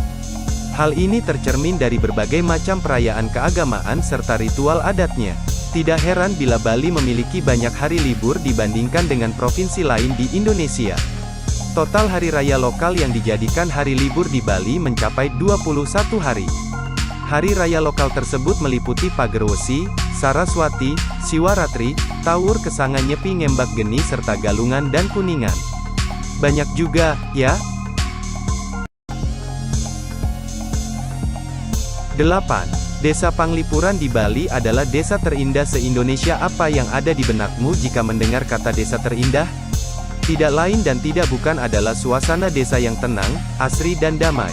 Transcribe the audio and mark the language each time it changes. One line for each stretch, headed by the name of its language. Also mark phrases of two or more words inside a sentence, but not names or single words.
Indonesian: Hal ini tercermin dari berbagai macam perayaan keagamaan serta ritual adatnya. Tidak heran bila Bali memiliki banyak hari libur dibandingkan dengan provinsi lain di Indonesia. Total hari raya lokal yang dijadikan hari libur di Bali mencapai 21 hari. Hari raya lokal tersebut meliputi Pagerwesi, Saraswati, Siwaratri, Tawur Kesangan Nyepi Ngembak Geni serta Galungan dan Kuningan. Banyak juga, ya. 8. Desa Panglipuran di Bali adalah desa terindah se-Indonesia. Apa yang ada di benakmu jika mendengar kata desa terindah? Tidak lain dan tidak bukan adalah suasana desa yang tenang, asri dan damai.